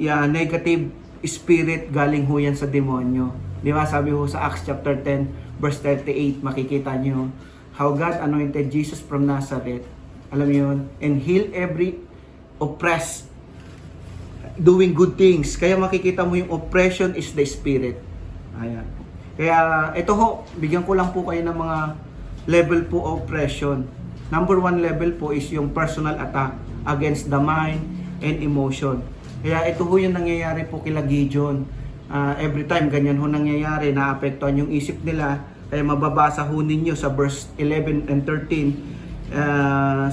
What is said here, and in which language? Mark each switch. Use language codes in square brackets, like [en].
[tl] Negative spirit, galing ho yan sa demonyo. Di ba? Sabi ho sa Acts chapter 10, verse 38, makikita nyo [en] how God anointed Jesus from Nazareth. [tl] Alam mo yun? [en] And heal every oppressed, doing good things. [tl] Kaya makikita mo yung [en] oppression is the spirit. [tl] Ayan. Kaya ito ho, bigyan ko lang po kayo ng mga level po of oppression. [en] Number 1 level po is yung personal attack against the mind and emotion. [tl] Kaya ito ho yung nangyayari po kila Gideon. Every time ganyan ho nangyayari, naapektuhan yung isip nila. Kaya mababasa ho ninyo sa verse 11 and 13.